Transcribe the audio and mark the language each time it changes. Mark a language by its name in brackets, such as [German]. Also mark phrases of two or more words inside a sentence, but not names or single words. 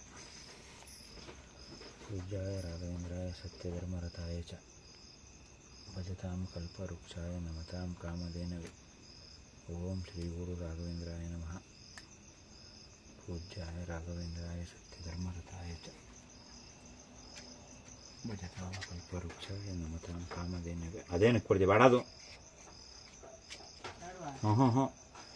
[Sanskrit] ಪೂಜ್ಯಾಯ ರಾಘವೇಂದ್ರಾಯ ಸತ್ಯಧರ್ಮರತಾಯ ಚ ಭಜತಾಂ ಕಲ್ಪವೃಕ್ಷಾಯ ನಮತಾಂ ಕಾಮಧೇನವೇ. ಓಂ ಶ್ರೀ ಗುರು ರಾಘವೇಂದ್ರಾಯ ನಮಃ. ಪೂಜ್ಯಾಯ ರಾಘವೇಂದ್ರಾಯ ಸತ್ಯಧರ್ಮರತಾಯ ಚ ಭಜತಾಂ ಕಲ್ಪವೃಕ್ಷಾಯ ನಮತಾಂ ಕಾಮಧೇನವೇ. [Kannada] ಅದೇನಕ್ಕೆ ಕೊಡ್ತೀವಿ ಬೇಡ ಅದು. ಹ್ಞೂ ಹ್ಞೂ ಹ್ಞೂ